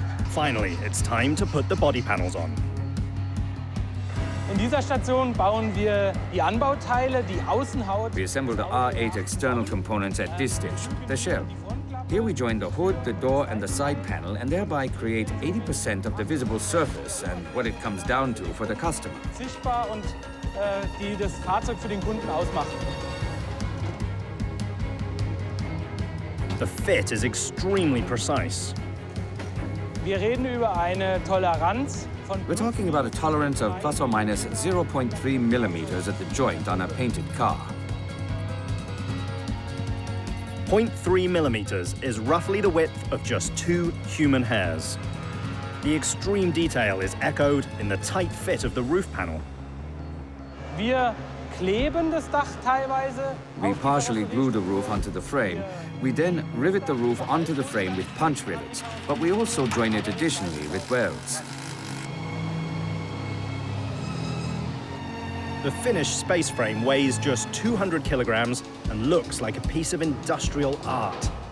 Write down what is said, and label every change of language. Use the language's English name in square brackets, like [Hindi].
[English] Finally, it's time to put the body panels on. [German] In dieser Station bauen wir die Anbauteile, die Außenhaut. [English] We assemble the R8 external components at this station, the shell. Here we join the hood, the door, and the side panel, and thereby create 80% of the visible surface and what it comes down to for the customer. [German] Sichtbar und die das Fahrzeug für den Kunden ausmachen. [English] The fit is extremely precise. [German] Wir reden über eine Toleranz von. [English] We're talking about a tolerance of plus or minus 0.3 millimeters at the joint on a painted car. 0.3 millimeters is roughly the width of just 2 human hairs. The extreme detail is echoed in the tight fit of the roof panel. [German] Wir kleben das Dach teilweise. [English] We partially glue the roof onto the frame. We then rivet the roof onto the frame with punch rivets, but we also join it additionally with welds. The finished space frame weighs just 200 kilograms and looks like a piece of industrial art.